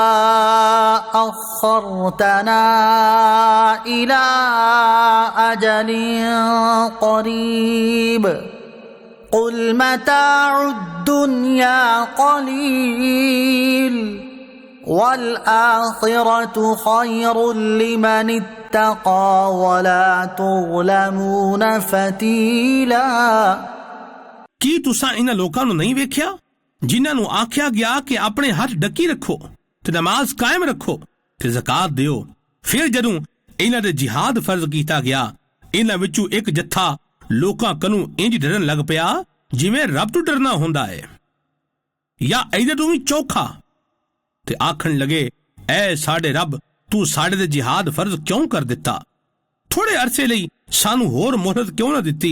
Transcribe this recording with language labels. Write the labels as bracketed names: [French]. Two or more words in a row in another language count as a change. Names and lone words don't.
[Arabic] أخرتنا إلى أجل قريب قل متاع الدنيا قليل والآخرة خير لمن اتقى ولا تظلمون فتيلا۔ [Punjabi] ਕੀ ਤੁਸੀਂ ਇਹਨਾਂ ਲੋਕਾਂ ਨੂੰ ਨਹੀਂ ਵੇਖਿਆ ਜਿਨ੍ਹਾਂ ਨੂੰ ਆਖਿਆ ਗਿਆ ਕਿ ਆਪਣੇ ਹੱਥ ਡੱਕੀ ਰੱਖੋ ਤੇ ਨਮਾਜ਼ ਕਾਇਮ ਰੱਖੋ ਤੇ ਜ਼ਕਾਤ ਦਿਓ, ਫਿਰ ਜਦੋਂ ਇਹਨਾਂ ਦੇ ਜਿਹਾਦ ਫਰਜ਼ ਕੀਤਾ ਗਿਆ, ਇਹਨਾਂ ਵਿੱਚੋਂ ਇੱਕ ਜੱਥਾ ਲੋਕਾਂ ਕੋਲੋਂ ਇੰਜ ਡਰਨ ਲੱਗ ਪਿਆ ਜਿਵੇਂ ਰੱਬ ਤੋਂ ਡਰਨਾ ਹੁੰਦਾ ਹੈ, ਜਾਂ ਇਹਦੇ ਤੋਂ ਵੀ ਚੌਖਾ, ਤੇ ਆਖਣ ਲਗੇ ਐ ਸਾਡੇ ਰੱਬ ਤੂੰ ਸਾਡੇ ਤੇ ਜਿਹਾਦ ਫਰਜ਼ ਕਿਉਂ ਕਰ ਦਿੱਤਾ, ਥੋੜੇ ਅਰਸੇ ਲਈ ਸਾਨੂੰ ਹੋਰ ਮੁਹਲਤ ਕਿਉਂ ਨਾ ਦਿੱਤੀ।